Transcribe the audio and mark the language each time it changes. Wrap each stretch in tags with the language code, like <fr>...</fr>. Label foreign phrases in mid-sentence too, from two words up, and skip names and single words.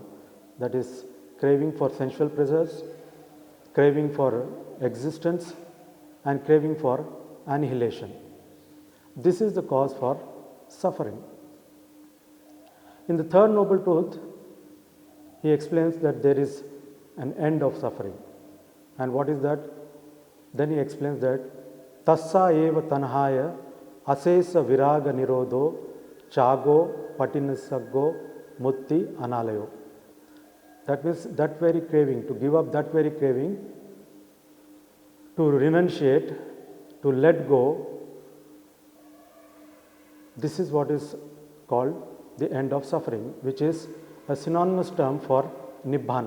<en>That is craving for sensual pleasures, craving for existence, and craving for annihilation. This is the cause for suffering. In the third noble truth, he explains that there is an end of suffering. And what is that? Then he explains that</en> <pi>Tassa eva tanhaya asesa viraga nirodho chago patinisaggo mutti analayo.</pi> <en>That means that very craving, to give up that very craving, to renunciate, to let go, this is what is called the end of suffering, which is a synonymous term for nibbana.</en>